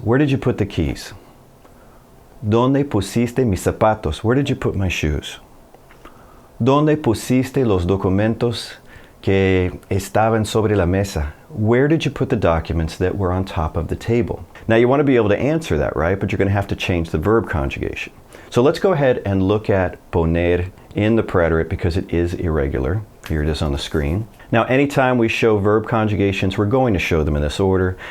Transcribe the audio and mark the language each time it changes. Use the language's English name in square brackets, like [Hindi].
[English] Where did you put the keys? [Spanish] Dónde pusiste mis zapatos? [English] Where did you put my shoes? [Spanish] Dónde pusiste los documentos que estaban sobre la mesa? [English] Where did you put the documents that were on top of the table? Now you want to be able to answer that, right? But you're going to have to change the verb conjugation. So let's go ahead and look at poner in the preterit because it is irregular. Here it is on the screen. Now anytime we show verb conjugations, we're going to show them in this order.